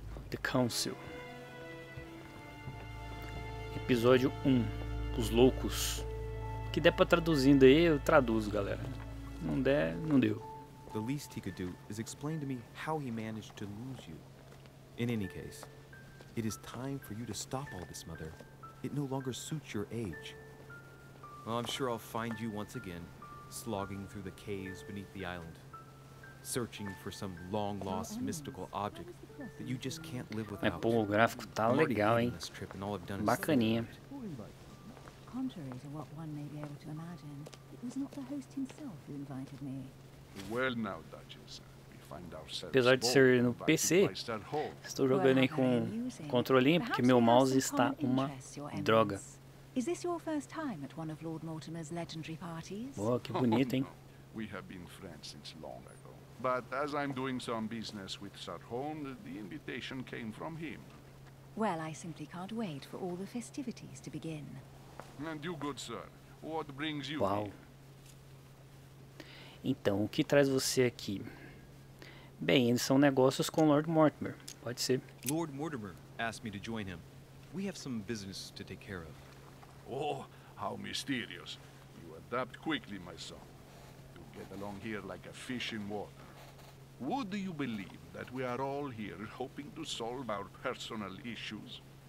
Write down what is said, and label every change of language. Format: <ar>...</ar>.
<en>The Council.</en> <pt>Episódio 1. Os loucos. Que der pra traduzindo aí, eu traduzo, galera. Não der, não deu.</pt> <en>The least he could do is explain to me how he managed to lose you. In any case, it is time for you to stop all this, Mother. It no longer suits your age. Well, I'm sure I'll find you once again, slogging through the caves beneath the island, searching for some long-lost mystical object that you just can't live without.</en> <pt>Mas pô, o gráfico tá legal, hein? Bacaninha.</pt> <en>Contrary to what one may be able to imagine, it was not the host himself who invited me. Well now, Duchess, we find ourselves</en> <pt>Apesar de ser no PC, estou jogando aí com controlinho porque meu mouse está uma droga.</pt> <en>Is this your first time at one of Lord Mortimer's legendary parties?</en> <pt>Oh, que bonito, hein?</pt> <en>We have been friends since long ago. But as I'm doing some business with Sir Hone, the invitation came from him. Well, I simply can't wait for all the festivities to begin. And you, good sir, what brings you Uau. here?</en> <pt>Então, o que traz você aqui? Bem, eles são negócios com Lord Mortimer. Pode ser.</pt> <en>Lord Mortimer asked me to join him. We have some business to take care of. Oh, how mysterious. You adapt quickly, my son. You get along here like a fish in water. Would you believe that we are all here hoping to solve our personal issues?</en>